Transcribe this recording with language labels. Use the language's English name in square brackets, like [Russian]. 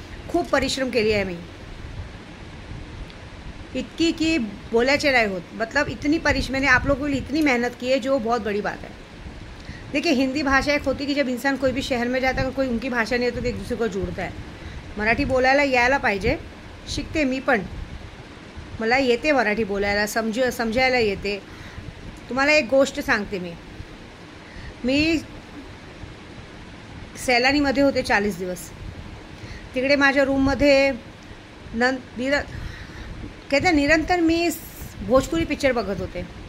[Marathi] खूप परिश्रम केली आहे मी, इतकी की बोलायचे नहीं होत। [Hindi] मतलब इतनी मैंने आप लोगों के लिए इतनी मेहनत की है, जो बहुत बड़ी बात है। देखिए, हिंदी भाषा एक होती कि जब इंसान कोई भी शहर में जाता है, कोई उनकी भाषा नहीं है तो एक दूसरे को जोड़ता है। [Marathi] मराठी बोलायला यायला पाहिजे, शिकते मी पण, मला येते मराठी बोलायला, समजायला येते। तुम्हाला एक गोष्ट सांगते मी सैलानीमध्ये होते 40 दिवस। तिकडे माझ्या रूममध्ये कहते निरंतर मी भोजपुरी पिक्चर बघत होते।